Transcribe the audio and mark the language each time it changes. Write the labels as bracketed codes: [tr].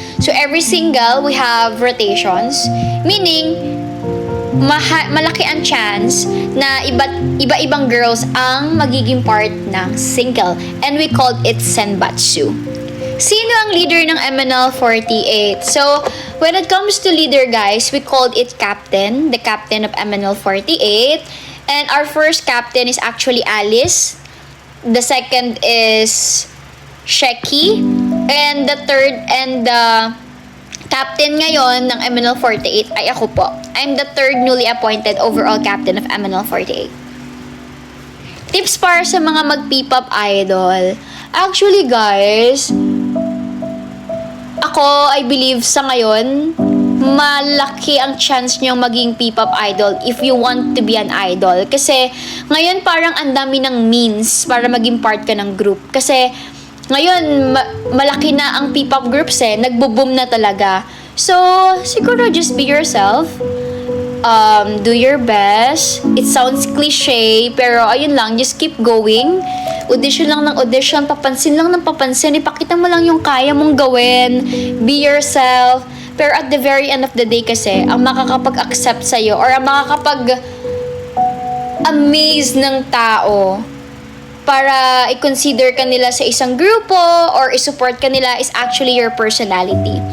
[en] So every single we have rotations, meaning [tl] malaki ang chance na iba-ibang girls ang magiging part ng [en] single, and we called it Senbatsu. [tl] Sino ang leader ng MNL48? [en] So, when it comes to leader, guys, we called it captain, the captain of MNL48. And our first captain is actually Alice. The second is Sheki. And the third and the captain [tl] ngayon ng MNL48 ay ako po. [en] I'm the third newly appointed overall captain of MNL48. [tl] Tips para sa mga mag-P-pop idol. [en] Actually, guys, ako, I believe [tl] sa ngayon, malaki ang chance nyo maging P-pop idol [en] if you want to be an idol. [tl] Kasi ngayon parang ang dami ng means para maging part ka ng group. Kasi ngayon malaki na ang P-pop groups nagbo-boom na talaga. [en] So siguro just be yourself. Do your best. It sounds cliche, [tl] pero ayun lang, [en] just keep going. [tl] Audition lang ng audition, papansin lang ng papansin, ipakita mo lang yung kaya mong gawin. [en] Be yourself. [tl] Pero [en] at the very end of the day [tl] kasi, ang makakapag-accept sa'yo or ang makakapag-amaze ng tao para i-consider ka nila sa isang grupo or i-support ka nila [en] is actually your personality.